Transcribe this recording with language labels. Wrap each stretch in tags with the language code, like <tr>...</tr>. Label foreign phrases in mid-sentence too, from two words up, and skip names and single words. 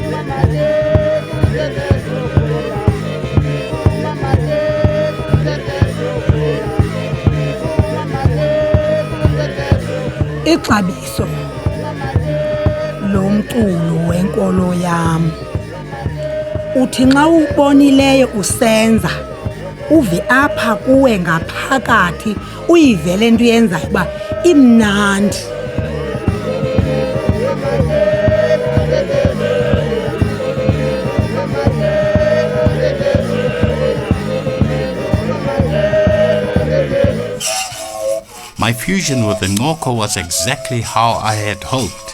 <xh>Ixabiso lomculo wenkolo yam uthi nxa ubonileyo usenza uve apha kuwe ngaphakathi uyivele into yenzayo uba imnandi.</xh> <en>My fusion with the Ngoko was exactly how I had hoped.</en>